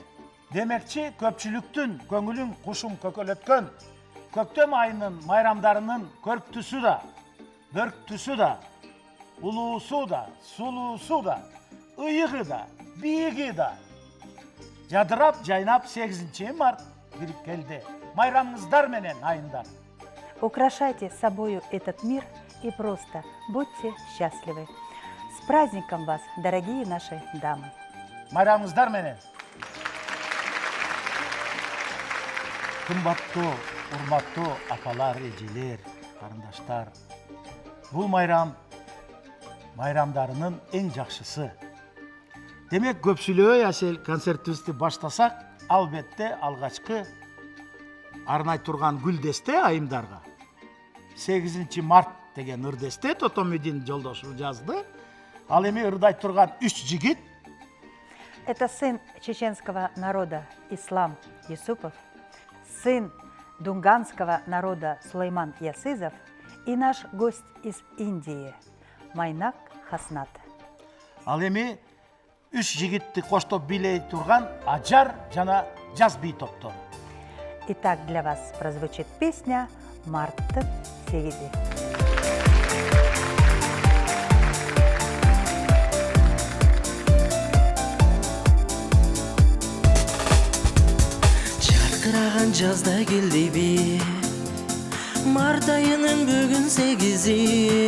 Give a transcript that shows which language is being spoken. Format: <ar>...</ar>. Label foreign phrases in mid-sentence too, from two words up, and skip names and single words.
<ky>Демекчи көпчүлүктүн көңүлүн кушум көкөлөткөн көктөм айынын майрамдарынын көрктүсү да, бөрктүсү да, улуусу да, сулуусу да, ыйыгы да, бийиги да. Жадырап жайнап 8 март кирип келди. Майрамыңыздар менен айындар.</ky> <ru>Украшайте собою этот мир и просто будьте счастливы. С праздником вас, дорогие наши дамы!</ru> <ky>Майрамыңыздар менен. Кымбаттуу, урматтуу апалар, эжелер, карындаштар. Бул майрам майрамдарынын эң жакшысы. Демек, көпсүлөө асел концертибизди баштасак, албетте алгачкы арнай турган гүлдесте айымдарга 8 март деген ырдесте Тотомидин жолдошу жазды. Ал эми ырдай турган 3 жигит.</ky> <ru>Это сын чеченского народа Ислам Юсупов, сын дунганского народа Сулейман Ясызов и наш гость из Индии Майнак Хаснат.</ru> <ky>Ал эми 3 жигитти коштоп бийлей турган Ажар жана Жаз би топтор.</ky> <ru>Итак, для вас прозвучит песня «Марттын сегизи».</ru> <ky>Жаркыраган жазда келдиби, март айынын бүгүн 8-и.</ky>